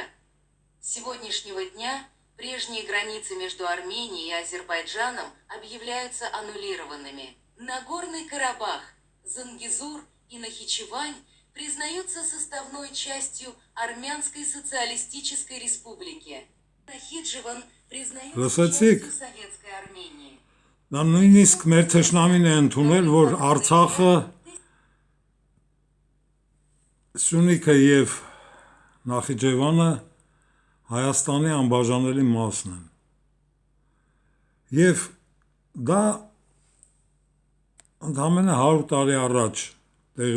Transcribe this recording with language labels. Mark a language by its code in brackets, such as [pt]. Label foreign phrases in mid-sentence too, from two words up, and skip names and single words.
[ru] С сегодняшнего дня прежние границы между Арменией и Азербайджаном объявляются аннулированными. Нагорный Карабах, Зангезур и Нахичевань признаются составной частью Армянской Социалистической Республики. Нахидживан признается частью Советской Армении. [hy] Նա նույնիսկ մեր թշնամին է ընդունել, որ Արցախը, Սյունիքը եւ Նախիջևանը Հայաստանի անբաժանելի մասն են։ Եվ դա ընդամենը 100 տարի առաջ տեղի